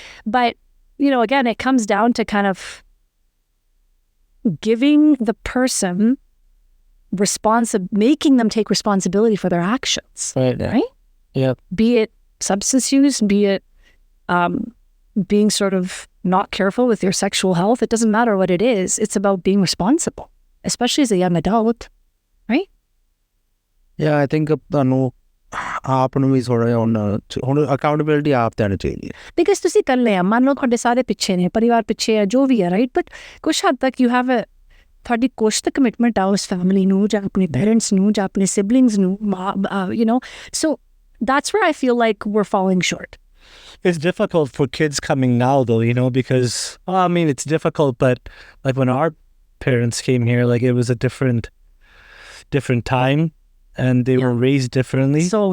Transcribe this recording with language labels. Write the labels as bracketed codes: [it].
[en] But, you know, again, it comes down to kind of giving the person making them take responsibility for their actions. Right? Yeah. Be it substance use, be it being sort of not careful with your sexual health. It doesn't matter what it is. It's about being responsible, especially as a young adult, right? Yeah, I think [pa] ਤੁਹਾਨੂੰ ਆਪ ਨੂੰ ਵੀ ਥੋੜਾ ਹੁਣ accountability ਆਪ ਦੇਣੀ ਚਾਹੀਦੀ ਹੈ. Because ਤੁਸੀਂ ਕਰ ਲਿਆ, ਮੰਨ ਲਓ ਤੁਹਾਡੇ ਸਾਰੇ ਪਿੱਛੇ ਨੇ, ਪਰਿਵਾਰ ਪਿੱਛੇ ਹੈ, ਜੋ ਵੀ ਹੈ, right? But ਕੁਛ ਹੱਦ ਤੱਕ [en] you have [pa] ਤੁਹਾਡੀ ਕੁਛ ਤਾਂ ਕਮਿਟਮੈਂਟ ਆ ਉਸ ਫੈਮਿਲੀ ਨੂੰ, ਜਾਂ ਆਪਣੇ ਪੇਰੈਂਟਸ ਨੂੰ, ਜਾਂ ਆਪਣੇ ਸਿਬਲਿੰਗਸ ਨੂੰ, you know. [en] So that's where I feel like we're falling short. It's difficult for kids coming now, though, you know, because, I mean, it's difficult, but like when our parents came here, like it was a different time, and they were raised differently. So